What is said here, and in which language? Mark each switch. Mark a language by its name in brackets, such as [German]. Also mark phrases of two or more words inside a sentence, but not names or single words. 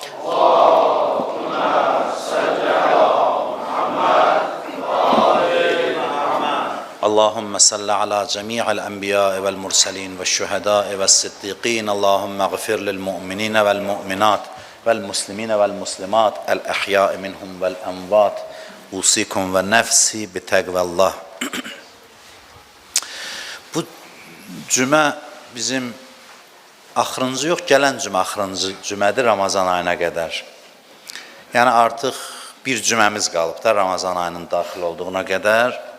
[Arabic] اللهم صل على جميع الأنبياء والمرسلين والشهداء والصديقين. اللهم اغفر للمؤمنين والمؤمنات والمسلمين والمسلمات الأحياء منهم والأموات. أوصيكم ونفسي بتقوى الله. [Azerbaijani] Bu cümə bizim axırıncı yox, gələn cümə axırıncı cümədir Ramazan ayına qədər. Yəni artıq bir cüməmiz qalıb da Ramazan ayının daxil olduğuna qədər.